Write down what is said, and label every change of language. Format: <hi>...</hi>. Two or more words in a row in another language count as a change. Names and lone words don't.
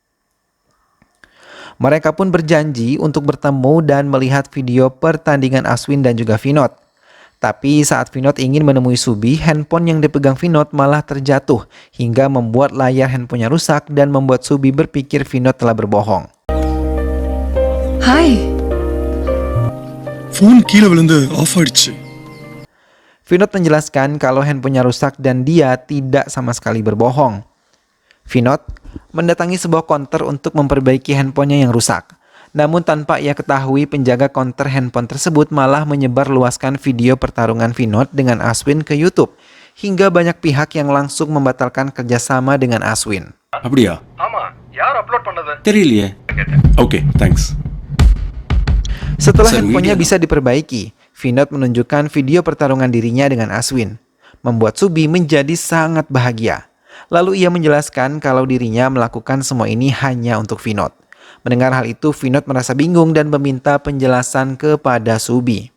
<id>Mereka pun berjanji untuk bertemu dan melihat video pertandingan Aswin dan juga Vinod. Tapi saat Vinod ingin menemui Subi, handphone yang dipegang Vinod malah terjatuh hingga membuat layar handphonenya rusak dan membuat Subi berpikir Vinod telah berbohong. Hai.</id> <ta>ஃபோன் கீழே விழுந்து ஆஃப் ஆயிடுச்சு.</ta> <id>Vinod menjelaskan kalau handphonenya rusak dan dia tidak sama sekali berbohong. Vinod mendatangi sebuah konter untuk memperbaiki handphonenya yang rusak. Namun tanpa ia ketahui, penjaga konter handphone tersebut malah menyebarluaskan video pertarungan Vinod dengan Aswin ke YouTube. Hingga banyak pihak yang langsung membatalkan kerjasama dengan Aswin.</id> <ta>அப்படியா? ஆமா யார் அப்லோட் பண்ணது தெரியலையே.</ta> <en>Okay, thanks.</en> <id>Setelah Bisa handphonenya video. bisa diperbaiki, Vinod menunjukkan video pertarungan dirinya dengan Aswin. Membuat Subi menjadi sangat bahagia. Lalu ia menjelaskan kalau dirinya melakukan semua ini hanya untuk Vinod. Mendengar hal itu, Vinod merasa bingung dan meminta penjelasan kepada Subi.</id>